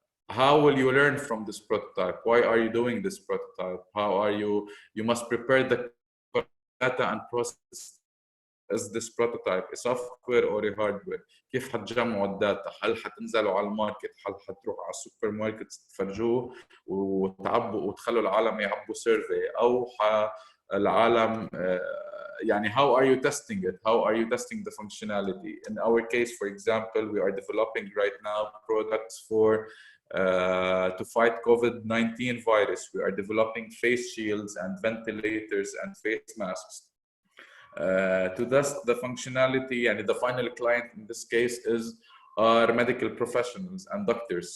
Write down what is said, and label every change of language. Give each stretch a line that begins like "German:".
English: How will you learn from this prototype? Why are you doing this prototype? How are you must prepare the data and process. Is this prototype a software or a hardware?
Arabic: كيف حتجمعوا الداتا؟ هل حتنزلوا على الماركت؟ هل حتروحوا على السوبر ماركت تفرجوه وتعبوا وتخلوا العالم يعبوا سيرفي، او العالم يعني
English: how are you testing it? How are you testing the functionality? In our case, for example, we are developing right now products for to fight COVID-19 virus. We are developing face shields and ventilators and face masks. To test the functionality, and the final client in this case is our medical professionals and doctors.